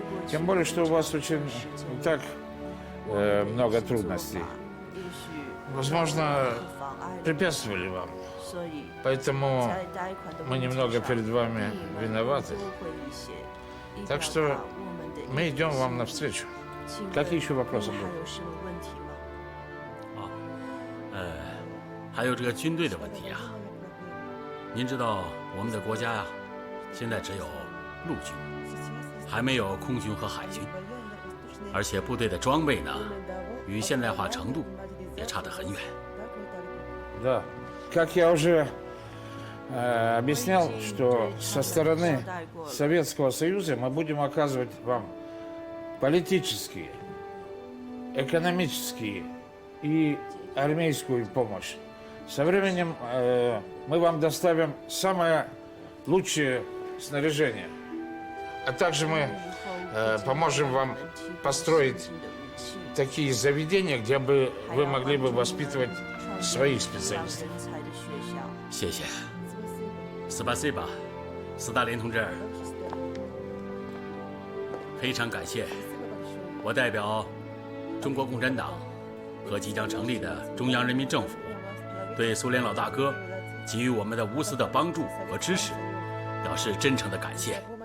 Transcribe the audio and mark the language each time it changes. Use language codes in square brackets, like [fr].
[ru] Тем более, что у вас очень так много трудностей. Возможно, препятствовали вам Поэтому мы немного перед вами виноваты. Так что мы идем вам навстречу. Какие еще вопросы будут? [zh] 还有这个军队的问题啊。您知道我们的国家呀，现在只有陆军，还没有空军和海军，而且部队的装备呢，与现代化程度也差得很远。 [ru] Да, как я уже объяснял, что со стороны Советского Союза мы будем оказывать вам политические, экономические и армейскую помощь. Со временем мы вам доставим самое лучшее снаряжение. А также мы поможем вам построить такие заведения, где бы вы могли бы воспитывать своих специалистов. [zh] 谢谢，斯巴塞巴，斯大林同志，非常感谢，我代表中国共产党和即将成立的中央人民政府，对苏联老大哥给予我们的无私的帮助和支持，表示真诚的感谢。